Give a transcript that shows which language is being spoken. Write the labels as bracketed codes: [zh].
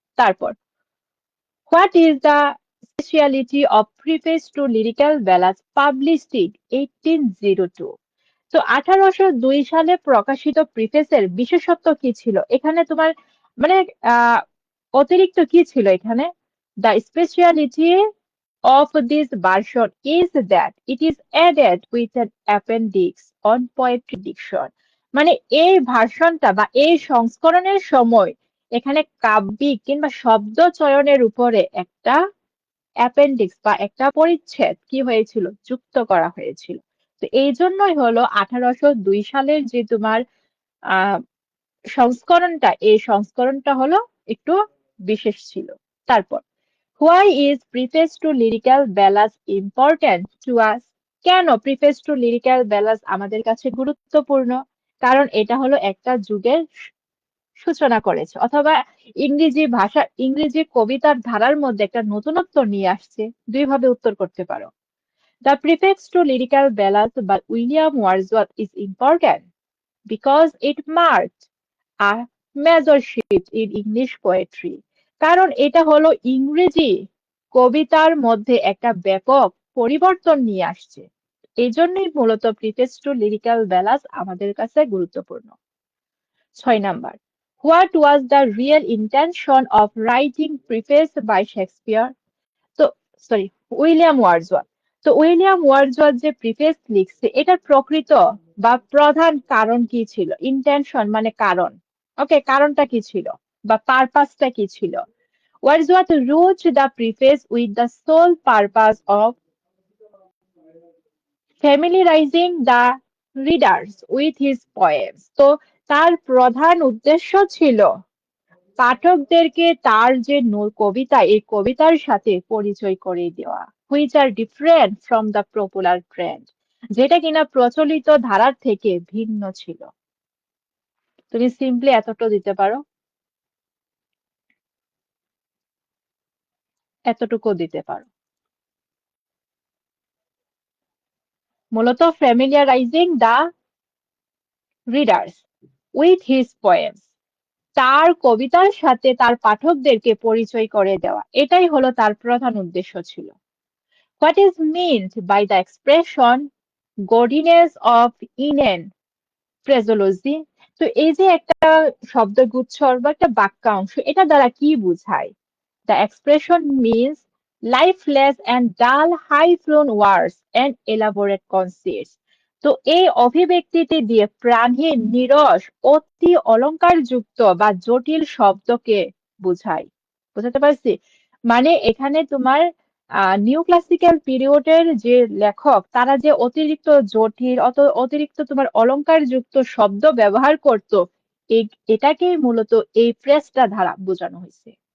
[bn] তারপর, [en] What is the speciality of Preface to Lyrical Ballads published in 1802? [bn] তো 1802 সালে প্রকাশিত প্রিফেসের বিশেষত্ব কি ছিল এখানে তোমার, মানে আহ অতিরিক্ত কি ছিল এখানে? [en] The speciality of this version is that it is added with an appendix on poetry diction. [bn] মানে এই ভার্সনটা বা এই সংস্করণের সময় এখানে কাব্যিক কিংবা শব্দ চয়নের উপরে একটা অ্যাপেন্ডিক্স বা একটা পরিচ্ছেদ কি হয়েছিল, যুক্ত করা হয়েছিল। তো এই জন্যই হলো 1802 সালের যে তোমার আহ সংস্করণটা, এই সংস্করণটা হলো একটু বিশেষ ছিল। তারপর, [en] Why is Preface to Lyrical Ballads important to us? [bn] কেন প্রিফেস টু লিরিক্যাল ব্যালান্স আমাদের কাছে গুরুত্বপূর্ণ? কারণ এটা হলো একটা যুগের সূচনা করেছে, অথবা ইংরেজি ভাষা, ইংরেজি কবিতার ধারার মধ্যে একটা নতুনত্ব নিয়ে আসছে। দুইভাবে উত্তর করতে পারো। [en] The Preface to Lyrical Ballads by William Wordsworth is important because it marked a major shift in English poetry. [bn] কারণ এটা হলো ইংরেজি কবিতার মধ্যে একটা ব্যাপক পরিবর্তন নিয়ে আসছে। এই জন্যই মূলত প্রিফেস টু লিরিক্যাল ব্যালান্স আমাদের কাছে গুরুত্বপূর্ণ। [en] 6 number, what was the real intention of writing preface by Shakespeare? [bn] তো সরি, উইলিয়াম ওয়ার্ডসওয়ার্থ। তো উইলিয়াম ওয়ার্ডসওয়ার্থ যে প্রিফেস লিখছে এটার প্রকৃত বা প্রধান কারণ কি ছিল? ইন্টেনশন মানে কারণ। ওকে, কারণটা কি ছিল বা পারপাসটা কি ছিল? [en] Wordsworth wrote the preface with the sole purpose of familiarizing the readers with his poems. [bn] তো তার প্রধান উদ্দেশ্য ছিল পাঠকদেরকে তার যে কবিতা, এই কবিতার সাথে পরিচয় করিয়ে দেওয়া, [en] which are different from the popular trend, [bn] যেটা কিনা প্রচলিত ধারার থেকে ভিন্ন ছিল। তুমি সিম্পলি এতটা দিতে পারো, এতটুকু দিতে পারো। মূলত [en] familiarizing the readers with his poems, [bn] তার কবিতার সাথে তার পাঠকদেরকে পরিচয় করে দেওয়া, এটাই হলো তার প্রধান উদ্দেশ্য ছিল। [en] What is meant by the expression gaudiness of inane phraseology? [bn] তো এই যে একটা শব্দগুচ্ছ বা একটা বাক্যাংশ, এটা দ্বারা কি বোঝায়? [en] The expression means lifeless and dull high-flown words and elaborate conceits. [bn] তো এই অভিব্যক্তিটি দিয়ে প্রাণহীন, নিরস, অতি অলংকারযুক্ত বা জটিল শব্দকে বোঝায়। বুঝাতে পারছি? মানে এখানে তোমার নিউ ক্লাসিক্যাল পিরিয়ডের যে লেখক, তারা যে অতিরিক্ত জটিল, অতিরিক্ত তোমার অলংকারযুক্ত শব্দ ব্যবহার করত, এটাকেই মূলত এই ফ্রেজটা দ্বারা বোঝানো হয়েছে।